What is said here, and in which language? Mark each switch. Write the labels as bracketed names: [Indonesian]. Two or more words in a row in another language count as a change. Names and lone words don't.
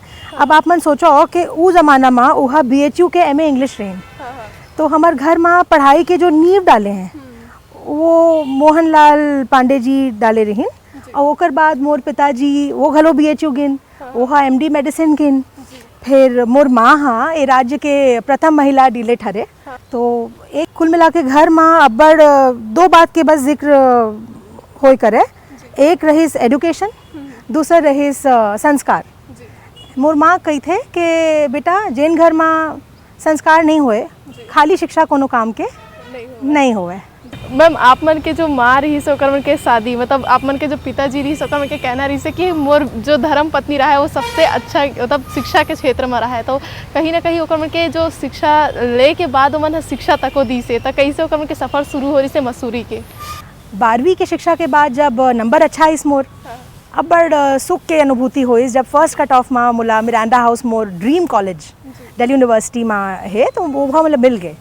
[Chhattisgarhi] अब आप मन सोचो कि उ जमाना में वह BHU के MA इंग्लिश रही, तो हमार घर में पढ़ाई के जो नींव डाले हैं वो मोहनलाल पांडे जी डाले रही। और ओकर बाद मोर पिताजी वो घलो BHU गिन, वो MD मेडिसिन गिन। फिर मोर माँ हाँ ये राज्य के प्रथम महिला डीलेट हरे। तो एक कुल मिला के घर में अब्बड़ 2 बात के बस जिक्र होय करे। एक रहीस एडुकेशन, दूसरा रहीस संस्कार। मोर माँ कही थे कि बेटा जैन घर में संस्कार नहीं होए, खाली शिक्षा कोनो काम के नहीं होए। मैम, आप मन के जो माँ रही से ओकर मन के शादी, मतलब आप मन के जो पिताजी रही से ओकर मन के कहना रही से कि मोर जो धर्म पत्नी रहा है वो सबसे अच्छा मतलब शिक्षा के क्षेत्र में रहा है, तो कहीं ना कहीं ओकर मन के जो शिक्षा ले के बाद वो मन शिक्षा तको दी से, तो कैसे ओकर मन के सफ़र शुरू हो रही से मसूरी के 12वीं के शिक्षा के बाद जब नंबर अच्छा इस मोर अब्बड़ सुख के अनुभूति हुई जब [English] first cut off [Chhattisgarhi] में मुला मिरांडा हाउस मोर [English] dream college [Chhattisgarhi] दिल्ली यूनिवर्सिटी में है, तो वो मतलब मिल गए।